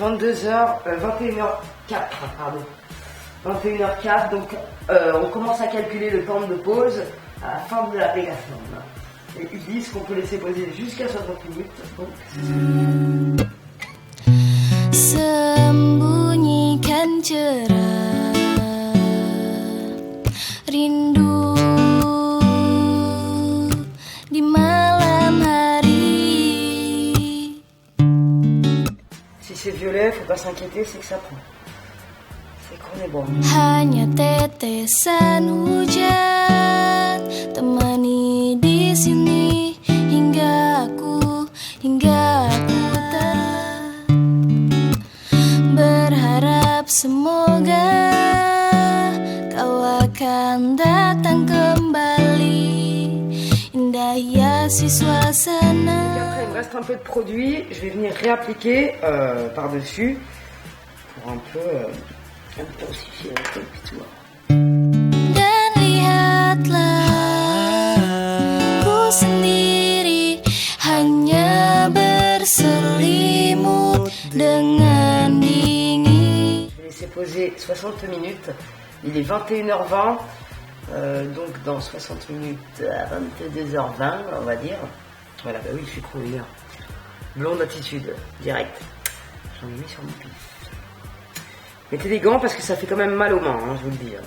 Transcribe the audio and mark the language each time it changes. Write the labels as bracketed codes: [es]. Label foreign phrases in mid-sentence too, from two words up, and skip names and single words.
[fr] 21h04, pardon. 21h04, donc on commence à calculer le temps de pause à la fin de l'application. Et ils disent qu'on peut laisser poser jusqu'à 60 minutes. Donc, [id] Sembunyikan cerah rindu di malam hari. [fr] si c'est violet, faut pas s'inquiéter, c'est que ça prend. C'est qu'on est bon. [id] Hanya tetesan hujan temani di sini hingga aku berharap semoga kau akan datang kembali. Indah hiasi suasana. [fr] Et après, il me reste un peu de produit, je vais venir réappliquer par-dessus pour un peu intensifier un peu le pitois. [id] Dan lihatlah ku sendiri hanya berselimut dengan dingin. [fr] Je vais laisser poser 60 minutes. Il est 21h20, donc dans 60 minutes à 22h20, on va dire. Voilà, bah oui, je suis trop hier. Blonde attitude, direct. J'en ai mis sur mon pif. Mettez des gants parce que ça fait quand même mal aux mains, hein, je vous le dis.